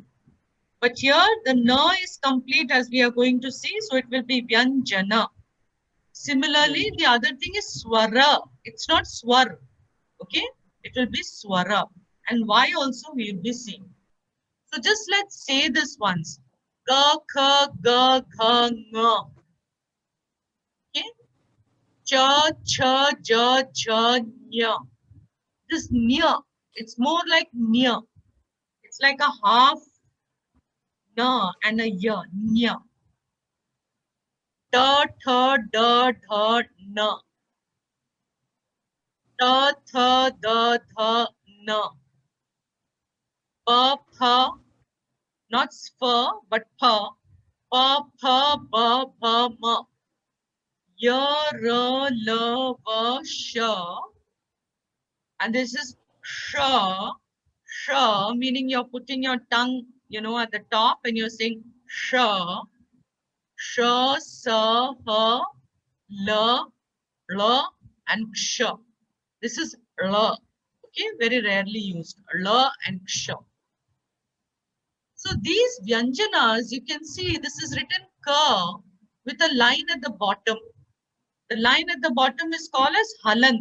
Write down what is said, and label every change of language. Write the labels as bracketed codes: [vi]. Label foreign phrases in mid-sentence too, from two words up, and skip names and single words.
[en] But here, the na is complete as we are going to see. So it will be Vyanjana. Similarly, the other thing is Swara. It's not Swar. Okay, it will be Swara. And why also we will be seeing. So just let's say this once. [sa] Ga, kha, ga, gha, nga. [en] Okay. [sa] Cha, cha, ja, cha, nya. [en] This nya, it's more like nya. It's like a half na and a ya, nya. [sa] Ta, tha, da, dha, na. Ta, tha, da, tha, na. [en] Pa, pha, not spha, but pa. [sa] Pa, pha, ba, pa, ma. Ya, ra, la, va, sha. [en] And this is sha. Sha, meaning you're putting your tongue, at the top and you're saying sha. [sa] Sha, sa, ha, la, la, [en] and ksha. This is la. Okay, very rarely used. La and ksha. So these vyanjanas, you can see this is written ka with a line at the bottom. The line at the bottom is called as halant.